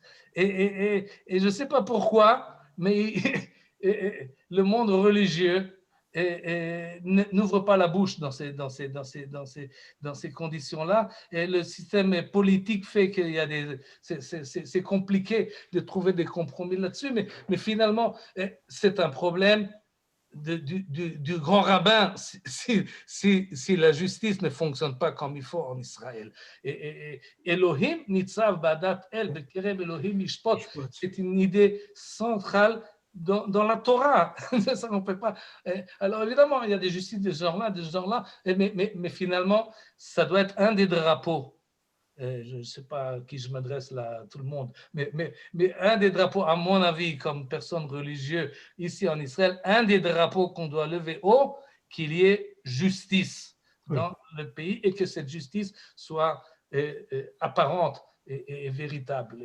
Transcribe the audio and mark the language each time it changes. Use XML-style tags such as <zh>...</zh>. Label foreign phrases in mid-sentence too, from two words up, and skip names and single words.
<fr>Et je ne sais pas pourquoi, mais le monde religieux n'ouvre pas la bouche dans ces conditions-là, et le système politique fait qu'il y a c'est compliqué de trouver des compromis là-dessus, mais finalement c'est un problème du grand rabbin si la justice ne fonctionne pas comme il faut en Israël.</fr> <he>Et אלהים נצב בעדת אל בקרב אלהים ישפט,</he> <fr>c'est une idée centrale dans la Torah. Ça, on peut pas. Alors évidemment, il y a des justices de ce genre-là, mais finalement, ça doit être un des drapeaux. Je ne sais pas à qui je m'adresse là, tout le monde, mais un des drapeaux, à mon avis, comme personne religieuse ici en Israël, un des drapeaux qu'on doit lever haut, qu'il y ait justice dans le pays et que cette justice soit apparente et véritable.</fr>